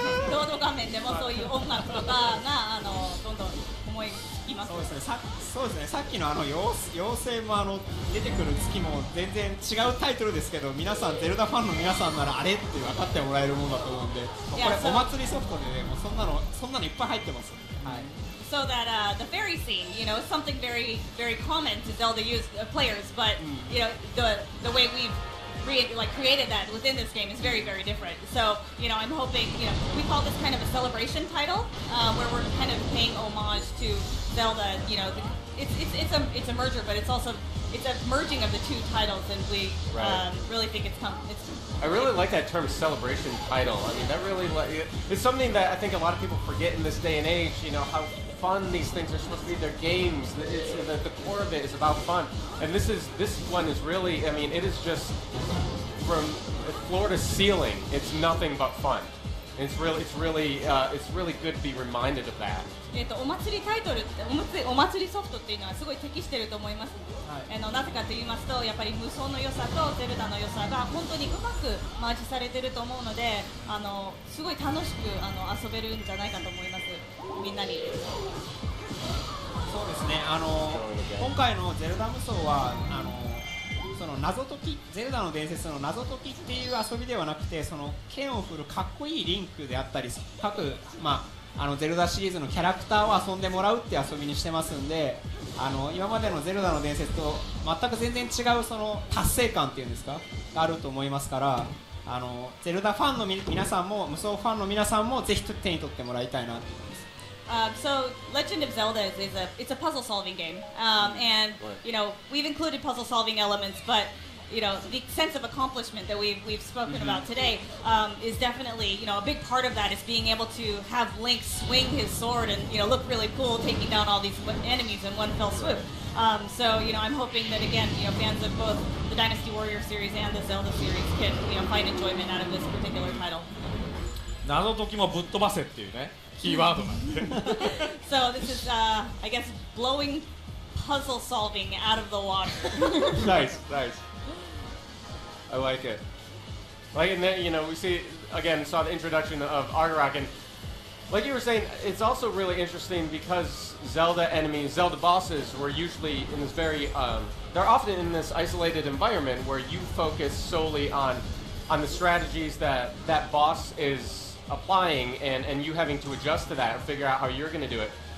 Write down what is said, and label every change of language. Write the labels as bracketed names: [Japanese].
[Japanese] ロード画面でもそういう音楽とかがどんどん思いつきます。そうですね。さっきの妖精も出てくる月も全然違うタイトルですけど、皆さんゼルダファンの皆さんならあれって分かってもらえるものだと思うんで、これお祭りソフトでね、もうそんなのいっぱい入ってます。はい。 [English] So that the fairy scene, you know, is something very, very common to Zelda players, but you know, the way we've created that within this game is very, very different. So, you know, I'm hoping, you know, we call this kind of a celebration title, where we're kind of paying homage to Zelda. You know, it's a merger, but it's a merging of the two titles, and we really think it's. I really like that term, celebration title. I mean, that really it's something that I think a lot of people forget in this day and age. You know how fun these things are supposed to be. They're games. The core of it is about fun, and this one is really. I mean, it is just from floor to ceiling. It's nothing but fun. It's really good to be reminded of that. [Japanese] お祭りタイトル、お祭りソフトっていうのはすごい適していると思います。なぜかと言いますと、やっぱり無双の良さとゼルダの良さが本当にうまくマージされていると思うので、すごい楽しく遊べるんじゃないかと思います。みんなに。そうですね。今回のゼルダ無双はその謎解き、ゼルダの伝説の謎解きっていう遊びではなくて、その剣を振るかっこいいリンクであったり、各ゼルダシリーズのキャラクターを遊んでもらうって遊びにしてますんで、今までのゼルダの伝説と全く全然違うその達成感っていうんですかがあると思いますから、ゼルダファンの皆さんも無双ファンの皆さんもぜひ手に取ってもらいたいなと思います。 [English] So Legend of Zelda it's a puzzle solving game, and you know we've included puzzle solving elements, but you know the sense of accomplishment that we've spoken about today is definitely, you know, a big part of that is being able to have Link swing his sword and, you know, look really cool taking down all these enemies in one fell swoop. So, you know, I'm hoping that again, you know, fans of both the Dynasty Warriors series and the Zelda series can, you know, find enjoyment out of this particular title. [Japanese] 謎解きもぶっ飛ばせっていうねキーワードなんで。 [English] So this is, I guess, blowing puzzle solving out of the water. Nice. I like it. Like, and then, you know, we saw the introduction of Argarok, and like you were saying, it's also really interesting because Zelda enemies, Zelda bosses were usually in this very, they're often in this isolated environment where you focus solely on the strategies that that boss is applying and you having to adjust to that or figure out how you're going to do it.